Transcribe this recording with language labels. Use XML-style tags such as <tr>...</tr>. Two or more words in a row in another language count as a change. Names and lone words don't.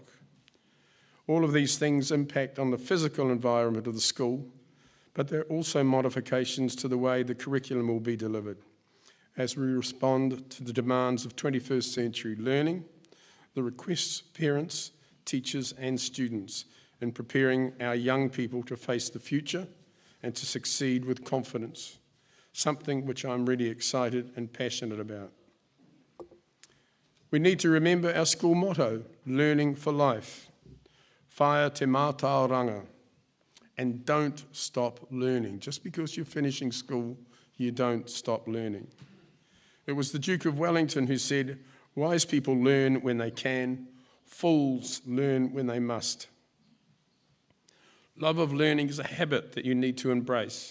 <en>All of these things impact on the physical environment of the school, but there are also modifications to the way the curriculum will be delivered as we respond to the demands of 21st century learning, the requests of parents, teachers and students in preparing our young people to face the future and to succeed with confidence, something which I'm really excited and passionate about. We need to remember our school motto, learning for life,</en> <mi>whaia te mātauranga,</mi> <en>and don't stop learning. Just because you're finishing school, you don't stop learning. It was the Duke of Wellington who said, wise people learn when they can, fools learn when they must. Love of learning is a habit that you need to embrace.</en>